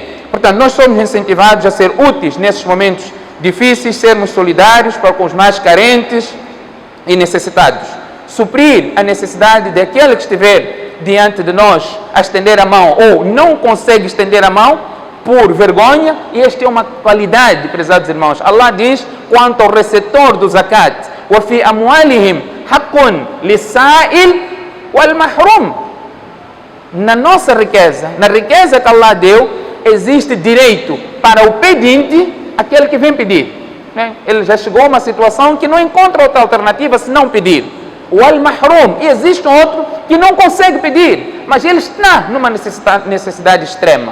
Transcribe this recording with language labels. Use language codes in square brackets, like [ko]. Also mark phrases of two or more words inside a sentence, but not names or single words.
[pt] Portanto, nós somos incentivados a ser úteis nesses momentos difíceis, sermos solidários para com os mais carentes e necessitados. Suprir a necessidade daquele que estiver diante de nós a estender a mão ou não consegue estender a mão por vergonha, e esta é uma qualidade, prezados irmãos. Allah diz, quanto ao receptor do zakat, [ar] وَفِي أَمْوَالِهِمْ حَقٌّ لِلسَّائِلِ وَالْمَحْرُومِ. [pt] Na nossa riqueza, na riqueza que Allah deu, existe direito para o pedinte, aquele que vem pedir. Ele já chegou a uma situação que não encontra outra alternativa senão pedir. O al-mahrum, e existe outro que não consegue pedir, mas ele está numa necessidade extrema.